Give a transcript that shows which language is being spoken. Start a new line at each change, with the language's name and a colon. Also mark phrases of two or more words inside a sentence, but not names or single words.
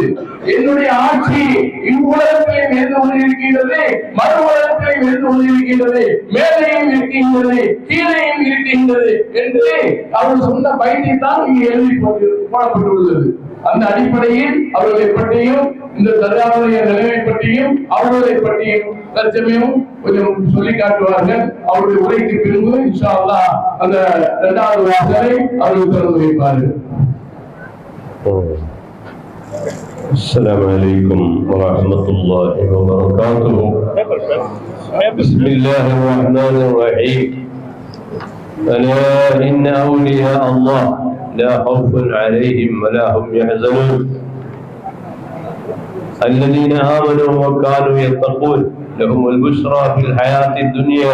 Tamil: என்னுடைய ஆட்சி இவ்வுலகத்திலையும் இருந்து கொண்டிருக்கின்றது, மறு உலகத்திலையும் இருந்து கொண்டிருக்கின்றது, மேலையும் இருக்கின்றது, கீழையும் இருக்கின்றது என்று அவர்கள் சொன்ன பைத்தை தான் இங்கு எழுதி போடப்பட்டுள்ளது. அந்த அடிப்படையில் அவர்களை பற்றியும் இந்த தர்காவுடைய நிலைமை பற்றியும் அவர்களை பற்றியும் தற்சமயம் கொஞ்சம் சொல்லி காட்டுவார்கள். அவருடைய உரைக்கு பின்பு
Arabic: إن شاء الله
Tamil: அந்த 2வது வாசலை அவர்கள் திறந்து வைப்பார்கள்.
Arabic: السلام عليكم ورحمة الله وبركاته. بسم الله الرحمن الرحيم. ألا إن أولياء الله لا خوف عليهم ولا هم يحزنون الذين آمنوا وكانوا يتقون لهم البشرى في الحياة الدنيا.